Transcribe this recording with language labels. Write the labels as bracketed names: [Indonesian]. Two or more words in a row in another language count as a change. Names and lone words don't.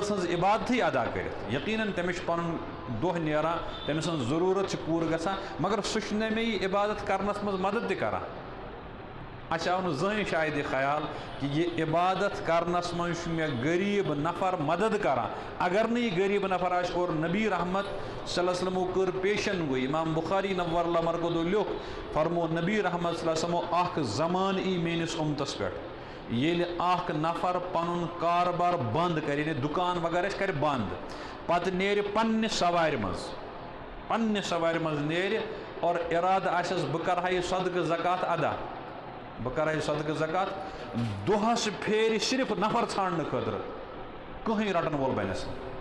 [Kashmiri] سٕنٛز عبادتھٕے ادا کٔرِتھ یقیٖنن تٔمِس چھُ پنُن دۄہ نیران تٔمۍ سٕنٛز ضروٗرت چھِ پوٗرٕ گژھان مگر سُہ چھُنہ مےٚ یہِ عبادت کرنس منٛز مدد تہِ کران اَسہِ آو نہٕ زٕہٕنۍ شاید یہِ خیال کہِ یہِ عبادت کرنس منٛز چھُ مےٚ غریٖب نفر مدد کران اگر نہٕ یہِ غریٖب نفر آسہِ اور نبی رحمت صلی اللہ علیہ وسلمو کٔر پیشن گویی امام بخاری نور اللہ مرکزو لیوٚکھ فرمو نبی رحمت صلی اللہ علیہ وسلمو اکھ زمانہٕ یی میٲنِس اُمتس پٮ۪ٹھ ییٚلہِ اکھ نفر پنُن کاربار بنٛد کرِ یعنی دُکان وغیرہ آسہِ کرِ بنٛد پتہٕ نیرِ پننہِ سوارِ منٛز نیرِ اور ارادٕ آسٮ۪س بہٕ کرٕ ہا یہِ صدقہٕ زکات ادا بہٕ کرٕ ہا یہِ صدقہٕ زکات دۄہس پھیرِ صرف نفر ژھانڈنہٕ خٲطرٕ کٕہٕنۍ رٹن وول بنٮ۪س نہٕ